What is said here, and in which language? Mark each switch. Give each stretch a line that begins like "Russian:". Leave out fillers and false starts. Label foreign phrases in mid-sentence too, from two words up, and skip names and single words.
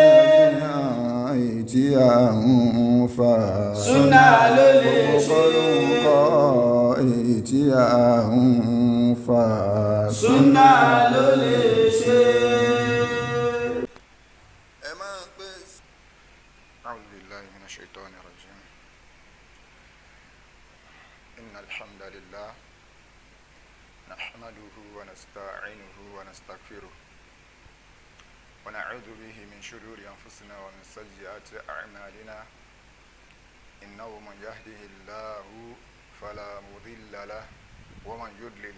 Yoruba: èyí tí a ń fà. súnà ló lè ṣe. kọ́ èyí tí a ń fà. súnà ló lè ṣe. ẹ máa pé.
Arabic: أعوذ بالله من الشيطان الرجيم. إن الحمد لله نحمده ونستعينه ونستغفره ونعوذ به من شرور أنفسنا ومن سيئات أعمالنا إنه من يهده الله فلا مضل له ومن يضلل